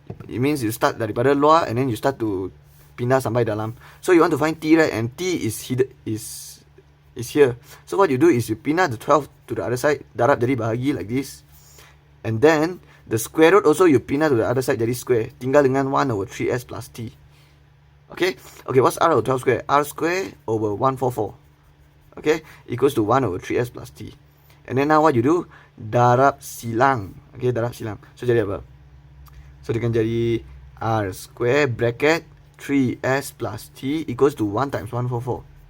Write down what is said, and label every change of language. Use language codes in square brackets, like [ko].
[en] It means you start [ms] daripada luar [en] and then you start to [ms] pindah sampai dalam. [en] So you want to find T, right? And T is here. So what you do is you pindah the 12 to the other side. [ms] Darab jadi bahagi [en] like this. And then The square root also you pindah to the other side jadi square. [ms] Tinggal dengan 1 over 3s plus t. [en] Okay, what's r over 12 square? R square over 144. Okay, equals to 1 over 3s plus t. And then now what you do? [ms] Darab silang. Okay, darab silang. So jadi apa? So dia akan jadi [en] r square bracket 3s plus t equals to 1 times 144.